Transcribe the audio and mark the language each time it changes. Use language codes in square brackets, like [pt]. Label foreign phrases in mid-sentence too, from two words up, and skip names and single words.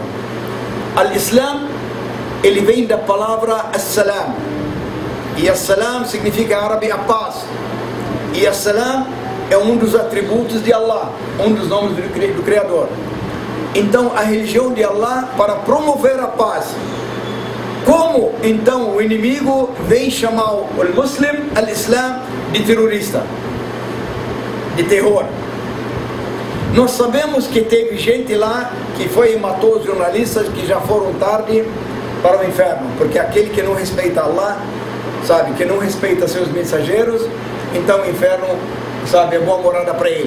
[pt] Al-Islam, ele vem da palavra As-Salam, e As-Salam significa em árabe a paz, e As-Salam é um dos atributos de Allah, um dos nomes do Criador. Então a religião de Allah para promover a paz. Como então o inimigo vem chamar o muslim, al-Islam, de terrorista, de terror? Nós sabemos que teve gente lá que foi e matou os jornalistas que já foram tarde para o inferno, porque aquele que não respeita Allah, sabe, que não respeita seus mensageiros, então o inferno, sabe, é boa morada para ele.